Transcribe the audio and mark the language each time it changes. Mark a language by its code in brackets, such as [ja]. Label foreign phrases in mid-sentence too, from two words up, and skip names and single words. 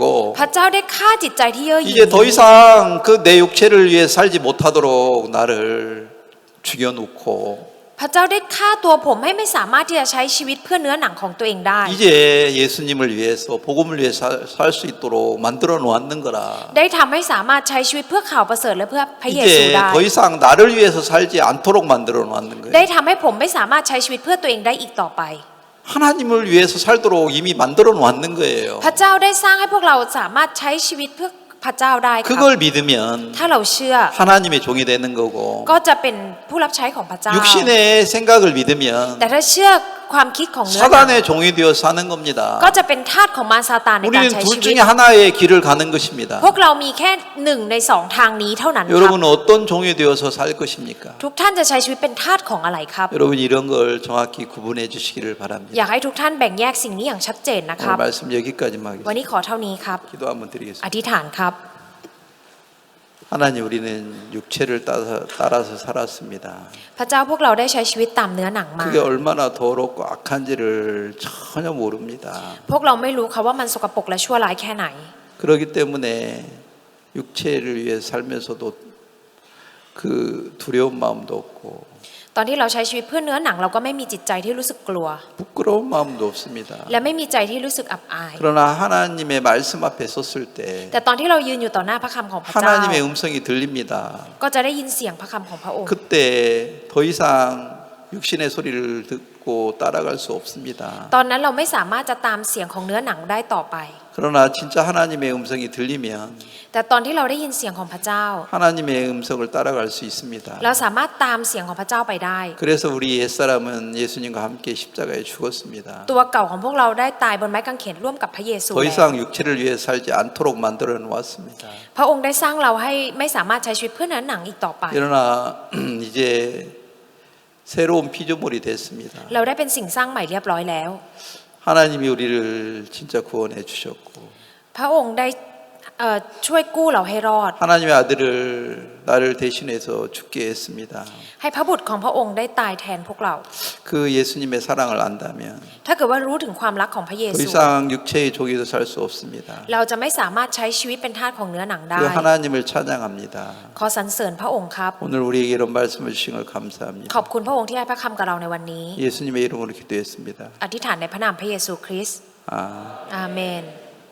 [th] พระเจ้าได้ฆ่าจิตใจที่เย่อหยิ่ง [ko] 이제 더 이상 그 내 육체를 위해 살지 못하도록 나를 죽여놓고 [th] พระเจ้าได้ฆ่าตัวผมให้ไม่สามารถที่จะใช้ชีวิตเพื่อเนื้อหนังของตัวเองได้ [ko] 이제 예수님을 위해서 복음을 위해 살 수 있도록 만들어 놓았는 거라. [th] ได้ทำให้สามารถใช้ชีวิตเพื่อข่าวประเสริฐและเพื่อพระเยซู [ko] 이제 [th] ได้ [ko] 더 이상 나를 위해서 살지 않도록 만들어 놓았는 [th] ได้ [ko] 거예요. [th] ทำให้ผมไม่สามารถใช้ชีวิตเพื่อตัวเองได้อีกต่อไป [ko] 하나님을 위해서 살도록 이미 만들어 놓았는 거예요. [th] พระเจ้าได้สร้างให้พวกเราสามารถใช้ชีวิตเพื่อพระเจ้าได้ครับ [ko] 그걸 믿으면 [th] ถ้าเราเชื่อ [ko] 하나님의 종이 되는 거고 [th] ก็จะเป็นผู้รับใช้ของพระเจ้า [ko] 육신의 생각을 믿으면 [th] แต่ถ้าเชื่อความคิดของเนื้อหนัง [ko] 사단의 종이 되어 사는 겁니다. [th] ก็จะเป็นทาสของมารซาตานในการ [ko] 우리는 [th] ใช้ [ko] 둘 [th] ชีวิต [ko] 중에 하나의 길을 가는 것입니다. [th] พวกเรามีแค่หนึ่งในสองทางนี้เท่านั้นครับ [ko] 여러분은 어떤 종이 되어서 살 것입니까? [th] ทุกท่านจะใช้ชีวิตเป็นทาสของอะไรครับ [ko] 여러분 이런 걸 정확히 구분해 주시기를 바랍니다. [th] อยากให้ทุกท่านแบ่งแยกสิ่งนี้อย่างชัดเจนนะครับ [ko] 오늘 말씀 여기까지만 [th] วัน [ko] 하겠습니다. [th] นี้ขอเท่านี้ครับ [ko] 기도 한번 [th] อ [ko] 드리겠습니다. [th] ธิษฐานครับ [ko] 하나님 우리는 육체를 따라서 살았습니다. [th] พระเจ้าพวกเราได้ใช้ชีวิตตามเนื้อหนังมา [ko] 그게 얼마나 더럽고 악한지를 전혀 모릅니다. [th] พวกเราไม่รู้ค่ะว่ามันสกปรกและชั่วร้ายแค่ไหน [ko] 그렇기 때문에 육체를 위해 살면서도 그 두려운 마음도 없고 [th] ตอนที่เราใช้ชีวิตเพื่อเนื้อหนังเราก็ไม่มีจิตใจที่รู้สึกกลัว [ko] 부끄러운 마음도 없습니다. [th] และไม่มีใจที่รู้สึกอับอาย [ko] 그러나 하나님의 말씀 앞에 섰을 때 [th] แต่ตอนที่เรายืนอยู่ต่อหน้าพระคำของพระเจ้า [ko] 하나님의 음성이 들립니다. [th] ก็จะได้ยินเสียงพระคำของพระองค์ [ko] 그때 더 이상 육신의 소리를 듣고 따라갈 수 없습니다. [th] ตอนนั้นเราไม่สามารถจะตามเสียงของเนื้อหนังได้ต่อไป [ko] 그러나 진짜 하나님의 음성이 들리면 [th] แต่ตอนที่เราได้ยินเสียงของพระเจ้า [ko] 하나님의 음성을 따라갈 수 있습니다. [th] เราสามารถตามเสียงของพระเจ้าไปได้ [ko] 그래서 우리 옛사람은 예수님과 함께 십자가에 죽었습니다. [th] ตัวเก่าของพวกเราได้ตายบนไม้กางเขนร่วมกับพระเยซู [ko] 더 [th] แล้ว [ko] 이상 육체를 위해 살지 않도록 만들어 놓았습니다. [th] พระองค์ได้สร้างเราให้ไม่สามารถใช้ชีวิตเพื่อเนื้อหนังอีกต่อไป [ko] 그러나 이제 새로운 피조물이 됐습니다. [th] เราได้เป็นสิ่งสร้างใหม่เรียบร้อยแล้ว [ko] 하나님이 우리를 진짜 구원해 주셨고 [th] พระองค์ได้ช่วยกู้เราให้รอด [ko] 하나님의 아들을 나를 대신해서 죽게 했습니다. [th] ให้พระบุตรของพระองค์ได้ตายแทนพวกเรา [ko] 그 예수님의 사랑을 안다면 [th] ถ้าเกิดว่ารู้ถึงความรักของพระเย [ko] 더 [th] ซู [ko] 이상 육체의 종이도 살 수 없습니다. [th] เราจะไม่สามารถใช้ชีวิตเป็นทาสของเนื้อหนังได้ [ko] 그 하나님을 찬양합니다. [th] ขอสรรเสริญพระองค์ครับ [ko] 오늘 우리에게 이런 말씀을 주신 걸 감사합니다. [th] ขอบคุณพระองค์ที่ให้พระคำกับเราในวันนี้ [ko] 예수님의 이름으로 기도했습니다. [th] อธิษฐานในพระนามพระเยซูคริสต์ [ko] 아. [th] อาเมน